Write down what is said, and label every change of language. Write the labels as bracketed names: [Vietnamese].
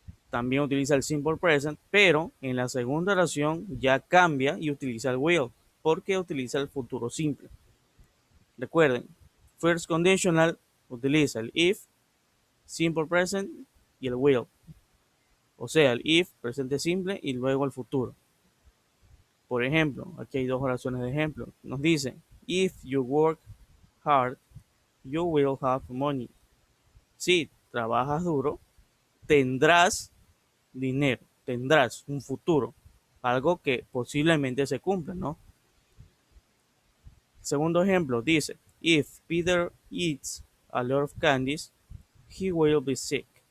[Spanish] También utiliza el simple present, pero en la segunda oración ya cambia y utiliza el will, porque utiliza el futuro simple. Recuerden, first conditional utiliza el if, simple present y el will. O sea, el if, presente simple y luego el futuro. Por ejemplo, aquí hay dos oraciones de ejemplo. Nos dice, [English] if you work hard, you will have money. [Spanish] Si trabajas duro, tendrás dinero, tendrás un futuro, algo que posiblemente se cumpla, ¿no? Segundo ejemplo dice, [English] if Peter eats a lot of candies, he will be sick.